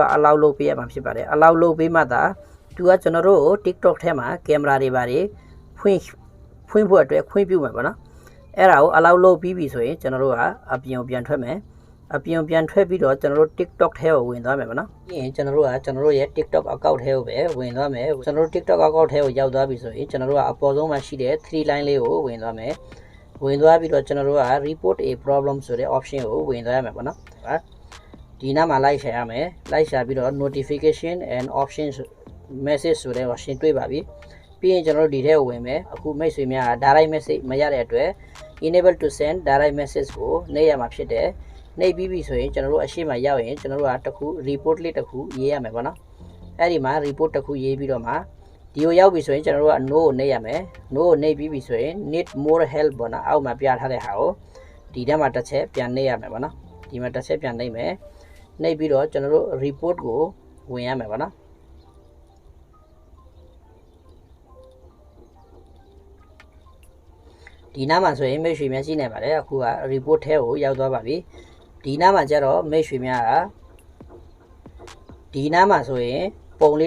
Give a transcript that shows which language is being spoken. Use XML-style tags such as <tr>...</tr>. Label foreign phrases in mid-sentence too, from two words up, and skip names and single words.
<my>allow လုပ်ပေးရမှာဖြစ်ပါတယ် allow လုပ်ပေးမှသာသူကကျွန်တော်တို့ကို TikTok ထဲမှာ camera တွေပါတယ်ဖွင့်ဖို့အတွက်ခွင့်ပြုမယ်ပေါ့နော်အဲ့ဒါကို allow လုပ်ပြီးပြီဆိုရင်ကျွန်တော်တို့ကအပြင်ပြန်ထွက်မယ်အပြင်ပြန်ထွက်ပြီးတော့ကျွန်တော်တို့ TikTok ထဲကိုဝင်သွားမယ် ပေါ့နော်ပြီးရင်ကျွန်တော်တို့ကကျွန်တော်တို့ရဲ့ TikTok account ထဲကိုပဲဝင်သွားမယ်ကျွန်တော်တို့ TikTok account ထဲကိုရောက်သွားပြီဆိုရင်ကျွန်တော်တို့ကအပေါ်ဆုံးမှာရှိတဲ့ 3 line လေးကိုဝင်သွားမယ်ဝင်သွားပြီးတော့ကျွန်တော်တို့က</my> <en>report a</en> <my>problem ဆိုတဲ့ option ကိုဝင်သွားရမယ်ပေါ့နော်ဒီနားမှာလိုက်ရှာရမယ်လိုက်ရှာပြီးတော့</my> <en>notification and options message</en> <my>ဆိုတဲ့ option တွေ့ပါပြီပြီးရင်ကျွန်တော်တို့ဒီထဲကိုဝင် မယ်အခုမိတ်ဆွေများ</my> <en>direct message</en> <my>မရတဲ့အတွက်</my> <en>enable to send direct message</en> <my>ကိုနှိပ်ရမှာဖြစ်တယ်နှိပ်ပြီးပြီဆိုရင်ကျွန်တော်တို့အရှိမရောက်ရင်ကျွန်တော်တို့ကတစ်ခု report လေးတစ်ခုရေးရမယ်ပေါ့နော်အဲ့ဒီမှာ report တစ်ခုရေးပြီးတော့မှဒီကိုရောက်ပြီဆိုရင်ကျွန်တော်တို့က no ကိုနှိပ်ရမယ် no ကိုနှိပ်ပြီးပြီဆိုရင်</my> <en>need more help</en> <my>ပေါ့နော်အောက်မှာပြထားတဲ့ဟာကိုဒီထဲမှာတစ်ချက်ပြန်နှိပ်ရမယ်ပေါ့နော်ဒီမှာတစ်ချက်ပြန်နှိပ်မယ်နှိပ်ပြီးတော့ကျွန်တော်တို့ report ကိုဝင်ရမယ်ပေါ့နော် ဒီနားမှာဆိုရင်မိတ်ဆွေများရှိနေပါတယ်အခုက report ထဲကိုရောက်သွားပါပြီဒီနားမှာကျတော့မိတ်ဆွေများကဒီနားမှာဆိုရင်ပုံလေး</my>